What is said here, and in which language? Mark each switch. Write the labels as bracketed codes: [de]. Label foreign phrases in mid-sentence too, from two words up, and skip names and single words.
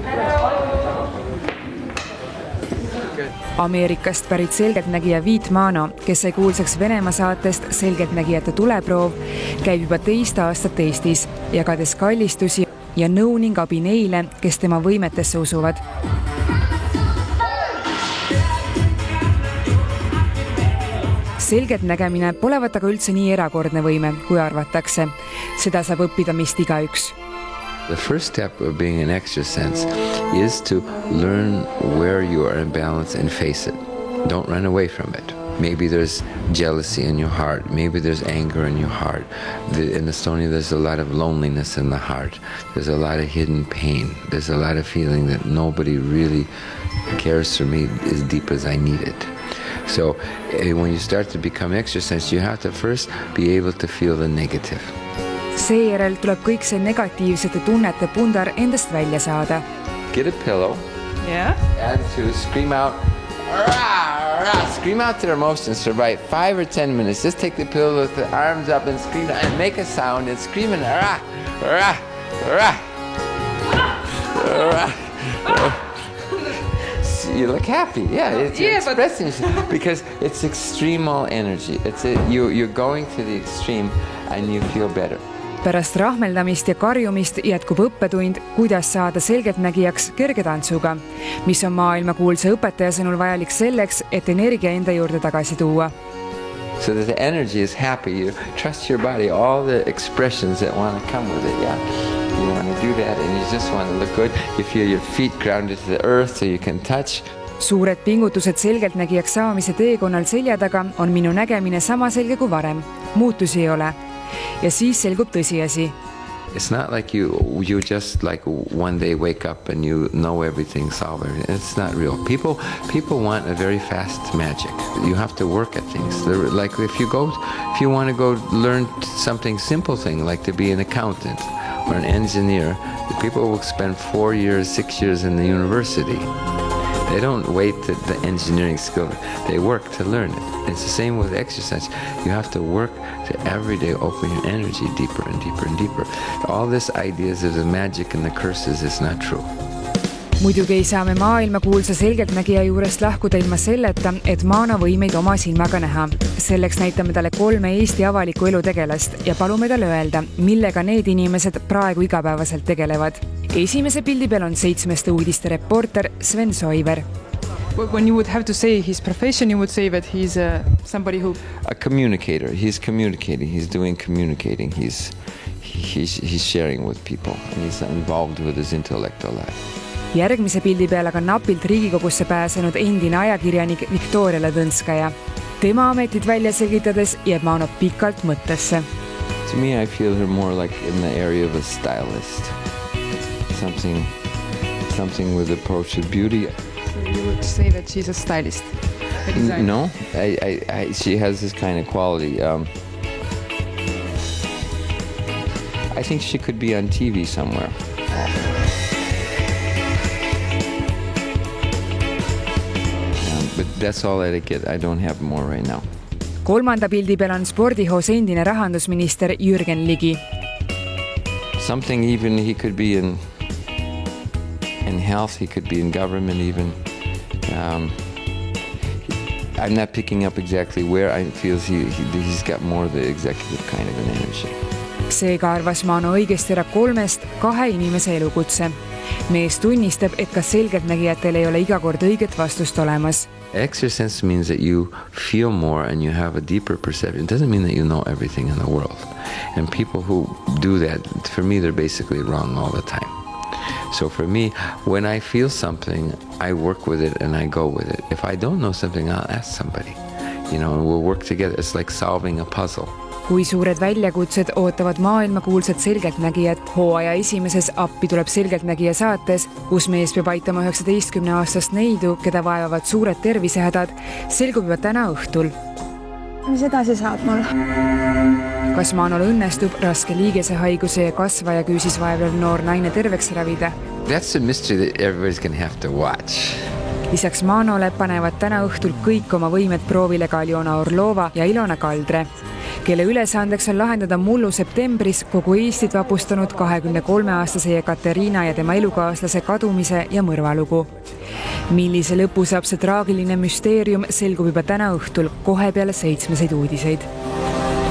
[et] Ameerikast pärit selgeltnägija Viit Mano, kes sai kuulsaks Venemaa saatest Selgeltnägijate tuleproov, käib juba 2 aastat Eestis, jagades kallistusi ja nõu ning abi neile, kes tema võimetesse usuvad. Selgeltnägemine polevat aga üldse nii erakordne võime, kui arvatakse. Seda saab õppida mist igaüks. [en] The first step of being an extrasense is to learn where you are in balance and face it. Don't run away from it. Maybe there's jealousy in your heart. Maybe there's anger in your heart. In Estonia, there's a lot of loneliness in the heart. There's a lot of hidden pain. There's a lot of feeling that nobody really cares for me as deep as I need it. So when you start to become extrasense, you have to first be able to feel the negative. [et] Seejärel tuleb kõik see negatiivsete tunnete pundar endast välja saada. [en] Get a pillow. Yeah. And to scream out, rah, rah, scream out their emotions for about 5 or 10 minutes. Just take the pillow with the arms up and scream and make a sound and scream and rah, rah, rah, rah. You look happy, yeah. It's expressing because it's extremal energy. You're going to the extreme and you feel better. [et] Pärast rahmeldamist ja karjumist jätkub õppetund, kuidas saada selgeltnägijaks kergetantsuga, mis on maailmakuulsa õpetaja sõnul vajalik selleks, et energia enda juurde tagasi tuua. [en] So that the energy is happy, you trust your body, all the expressions that want to come with it, yeah. You want to do that and you just want to look good. You feel your feet grounded to the earth so you can touch. [et] Suured pingutused selgeltnägijaks saamise teekonnal selja taga on minu nägemine sama selge kui varem. Muutusi ei ole. Ja siis selgub tõsiasi. [en] It's not like you just like one day wake up and you know everything, solve everything. It's not real. People want a very fast magic. You have to work at things. Like if you want to go learn something simple thing, like to be an accountant or an engineer, people will spend 4 years, 6 years in the university. They don't wait to the engineering skill. They work to learn it. It's the same with exercise. You have to work to every day open your energy deeper and deeper and deeper. All this ideas of the magic and the curses is not true. [et] Muidugi ei saa me maailmakuulsa selgeltnägija juurest lahkuda ilma selleta, et Mano võimeid oma silmaga näha. Selleks näitame talle 3 Eesti avaliku elu tegelast ja palume talle öelda, millega need inimesed praegu igapäevaselt tegelevad. Esimese pildi peal on 7 uudiste reporter Sven Soiver. [en] When you would have to say his profession, you would say that he's somebody who... A communicator. He's communicating. He's doing communicating. He's sharing with people. And he's involved with his intellectual life. [et] Järgmise pildi peal aga napilt Riigikogusse pääsenud endine ajakirjanik Viktoria Ladõnskaja. Tema ametit välja selgitades jääb Mano pikalt mõttesse. [en] To me, I feel her more like in the area of a stylist. Something with approach to beauty. So you would say that she's a stylist? A designer? No, she has this kind of quality. I think she could be on TV somewhere. But that's all that I get. I don't have more right now. [et] 3. pildi peal on spordihoos endine rahandusminister Jürgen Ligi. [en] Something even he could be in health, he could be in government even. I'm not picking up exactly where. I feel he's got more the executive kind of an energy. [et] Seega arvas Mano õigesti ära 3-st 2 inimese elukutse. Mees tunnistab, et ka selgeltnägijatel ei ole iga kord õiget vastust olemas. [en] Extrasense means that you feel more and you have a deeper perception. It doesn't mean that you know everything in the world. And people who do that, for me, they're basically wrong all the time. So for me, when I feel something, I work with it and I go with it. If I don't know something, I'll ask somebody. And we'll work together. It's like solving a puzzle. [et] Kui suured väljakutsed ootavad maailmakuulsad selgeltnägijad, hooaja esimeses Appi tuleb selgeltnägija saates, kus mees peab aitama 19-aastast neidu, keda vaevavad suured tervisehädad, selgub juba täna õhtul. Mis edasi saad mul? Kas Manol õnnestub raske liigesehaiguse ja kasvajaküüsis vaevlev noor naine terveks ravida? [en] That's a mystery that everybody's going to have to watch. [et] Lisaks Manole panevad täna õhtul kõik oma võimed proovile ka Aljona Orlova ja Ilona Kaldre. kelle ülesandeks on lahendada mullu septembris kogu Eestit vapustanud 23-aastase Ekaterina ja tema elukaaslase kadumise ja mõrvalugu. Millise lõpu saab see traagiline müsteerium, selgub juba täna õhtul kohe peale 7 uudiseid.